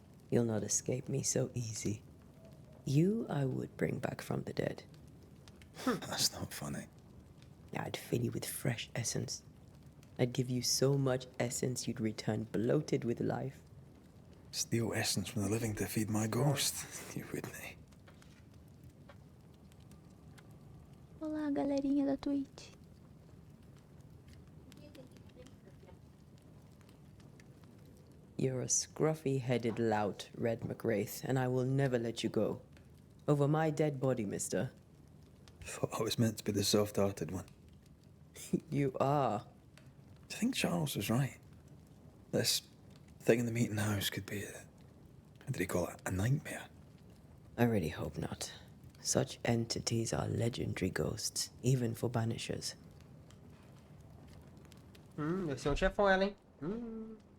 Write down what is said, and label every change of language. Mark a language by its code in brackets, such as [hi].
[en] You'll not escape me so easy. You I would bring back from the dead. That's not funny. I'd fill you with fresh essence. I'd give you so much essence you'd return bloated with life. Steal essence from the living to feed my ghost. You wouldn't, eh? [pt] Olá, galerinha da Twitch. [en] You're a scruffy-headed lout, Red McWraith, and I will never let you go. Over my dead body, mister. Thought I was meant to be the soft-hearted one. You are. Do you think Charles was right? This thing in the meeting house could be what did he call it? A nightmare? I really hope not. Such entities are legendary ghosts, even for banishers. [pt] Deve ser chefão ela, hein?